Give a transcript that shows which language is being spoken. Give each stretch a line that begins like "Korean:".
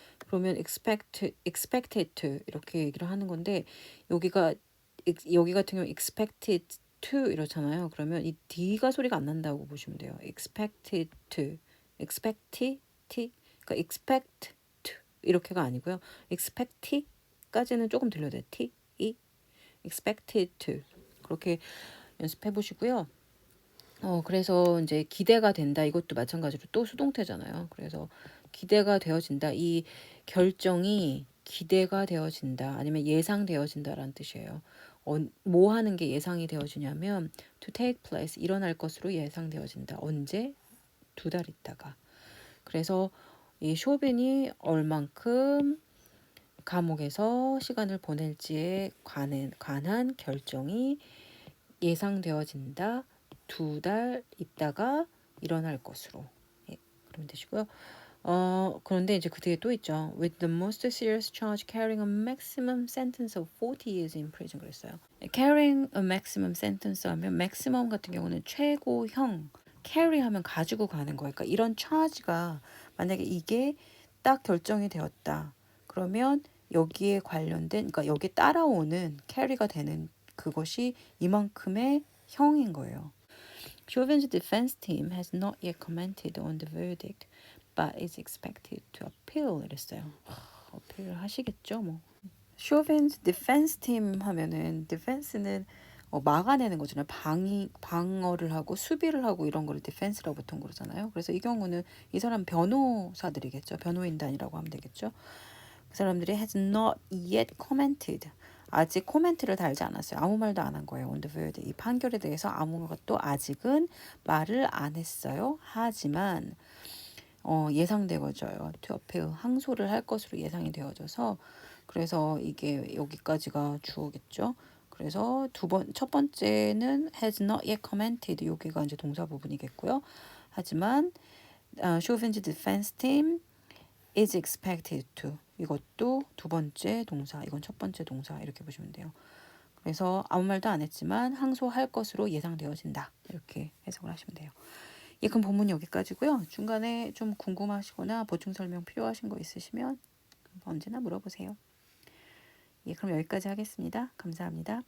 Korean: 그러면
English: expected to
Korean: 이렇게 얘기를 하는 건데 여기 같은 경우 expected to 이렇잖아요. 그러면 이 D가 소리가 안 난다고 보시면 돼요.
English: expected to, expected,
Korean: 그러니까
English: expect to
Korean: 이렇게가 아니고요. expect까지는 조금 들려도 돼요. t, e,
English: expected to
Korean: 그렇게 연습해 보시고요. 그래서 이제 기대가 된다. 이것도 마찬가지로 또 수동태잖아요. 그래서 기대가 되어진다. 이 결정이 기대가 되어진다. 아니면 예상되어진다라는 뜻이에요. 뭐 하는 게 예상이 되어지냐면
English: to take place
Korean: 일어날 것으로 예상되어진다. 언제? 2달 있다가. 그래서 이 쇼빈이 얼만큼 감옥에서 시간을 보낼지에 관한 결정이 예상되어진다. 2달 있다가 일어날 것으로. 예, 그러면 되시고요. 그런데 이제 그 뒤에 또 있죠.
English: With the most serious charge carrying a maximum sentence of 40 years in prison
Korean: 그랬어요.
English: Carrying a maximum sentence
Korean: 하면 maximum 같은 경우는 최고형, carry 하면 가지고 가는 거예요. 그러니까 이런 charge가 만약에 이게 딱 결정이 되었다. 그러면 여기에 관련된, 그러니까 여기에 따라오는 carry가 되는 그것이 이만큼의 형인 거예요.
English: Chauvin's defense team has not yet commented on the verdict, but is expected to appeal.
Korean: 이랬어요. 어필 하시겠죠, 뭐.
English: Chauvin's defense team
Korean: 하면은 defense는 막아내는 거잖아요. 방어를 하고 수비를 하고 이런 거를 defense라고 보통 그러잖아요. 그래서 이 경우는 이 사람 변호사들이겠죠. 변호인단이라고 하면 되겠죠. 그 사람들이
English: has not yet commented.
Korean: 아직 코멘트를 달지 않았어요. 아무 말도 안 한 거예요.
English: on the verdict.
Korean: 이 판결에 대해서 아무것도 아직은 말을 안 했어요. 하지만 예상되어져요.
English: to appeal.
Korean: 항소를 할 것으로 예상이 되어져서 그래서 이게 여기까지가 주어겠죠. 그래서 첫 번째는
English: has not yet commented.
Korean: 여기가 이제 동사 부분이겠고요. 하지만
English: Chauvin's defense team is expected to.
Korean: 이것도 두 번째 동사, 이건 첫 번째 동사 이렇게 보시면 돼요. 그래서 아무 말도 안 했지만 항소할 것으로 예상되어진다. 이렇게 해석을 하시면 돼요. 예, 그럼 본문 여기까지고요. 중간에 좀 궁금하시거나 보충 설명 필요하신 거 있으시면 언제나 물어보세요. 예, 그럼 여기까지 하겠습니다. 감사합니다.